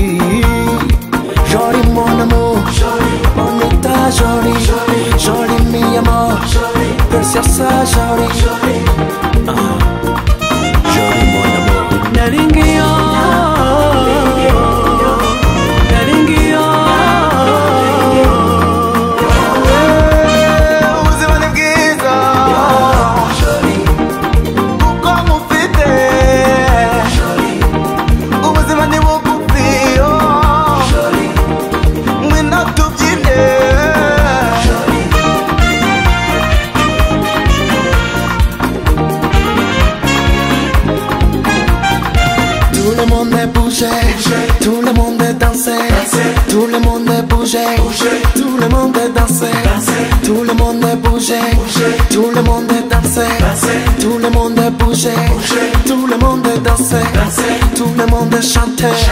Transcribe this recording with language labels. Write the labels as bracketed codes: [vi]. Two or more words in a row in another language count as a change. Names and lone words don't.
[fr] joli mon amour on est joli joli [es] mi amor preciosa [fr] joli joli mon amour Naringio, naringio. [rw] ubuzima ni bwiza kuko mufite ubuzima ni bugufi ngwino tubyine [fr] tout le monde est bougé, tout le monde est dansé, tout le monde est bougé, tout le monde est dansé, tout le monde est bougé, tout le monde est dansé, tout le monde est bougé, tout le monde est dansé, tout le monde est chanté,